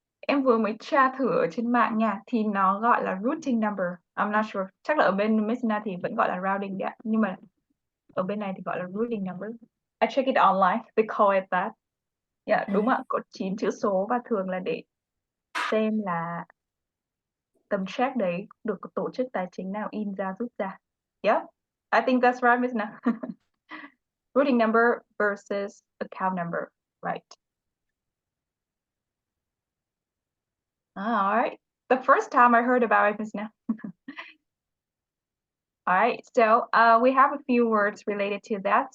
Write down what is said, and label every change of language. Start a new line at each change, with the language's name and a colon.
Vietnamese: Em vừa mới tra thử ở trên mạng nha, thì nó gọi là routing number.
English: I'm not sure.
Vietnamese: Chắc là ở bên Miss Na thì vẫn gọi là routing đấy, nhưng mà ở bên này thì gọi là routing number.
English: I check it online, they call it that.
Vietnamese: Yeah, đúng ạ, có 9 chữ số và thường là để xem là tấm check đấy được tổ chức tài chính nào in ra rút ra.
English: Yep, I think that's right, Miss Na. Routing number versus account number, right? All right. The first time I heard about it, Miss Na. All right, so we have a few words related to that.